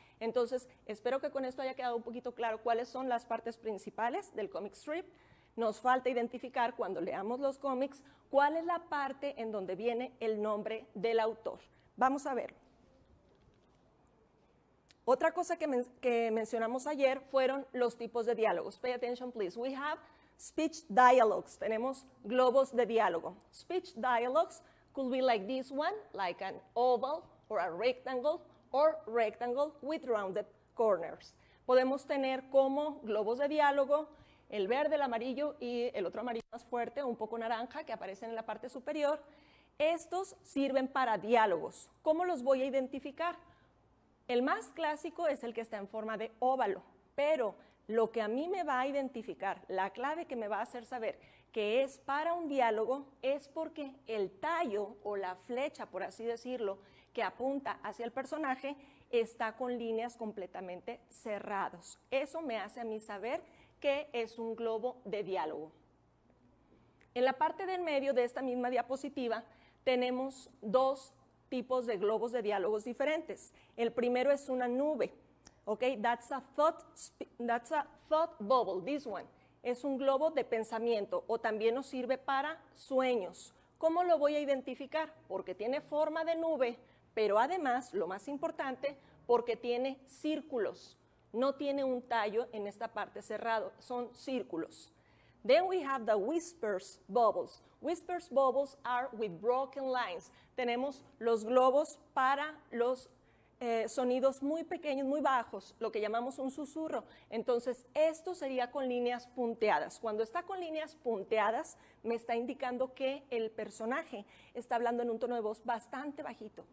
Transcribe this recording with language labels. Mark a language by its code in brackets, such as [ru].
[es] Entonces, espero que con esto haya quedado un poquito claro cuáles son las partes principales del comic strip. Nos falta identificar cuando leamos los cómics cuál es la parte en donde viene el nombre del autor. Vamos a ver. Otra cosa que mencionamos ayer fueron los tipos de diálogos. [en] Pay attention, please. We have speech dialogues. [es] Tenemos globos de diálogo. [en] Speech dialogues could be like this one, like an oval or a rectangle with rounded corners. [es] podemos tener como globos de diálogo el verde, el amarillo y el otro amarillo más fuerte, un poco naranja, que aparecen en la parte superior. Estos sirven para diálogos. ¿Cómo los voy a identificar? El más clásico es el que está en forma de óvalo, pero lo que a mí me va a identificar, la clave que me va a hacer saber que es para un diálogo, es porque el tallo o la flecha, por así decirlo, que apunta hacia el personaje, está con líneas completamente cerradas. Eso me hace a mí saber que es un globo de diálogo. En la parte del medio de esta misma diapositiva tenemos dos tipos de globos de diálogos diferentes. El primero es una nube. [en] Okay, that's a thought bubble, this one. [es] Es un globo de pensamiento o también nos sirve para sueños. ¿Cómo lo voy a identificar? Porque tiene forma de nube, pero además, lo más importante, porque tiene círculos. No tiene un tallo en esta parte cerrado, son círculos. [en] Then we have the whispers bubbles. Whispers bubbles are with broken lines. [es] Tenemos los globos para los sonidos muy pequeños, muy bajos, lo que llamamos un susurro. Entonces, esto sería con líneas punteadas. Cuando está con líneas punteadas, me está indicando que el personaje está hablando en un tono de voz bastante bajito.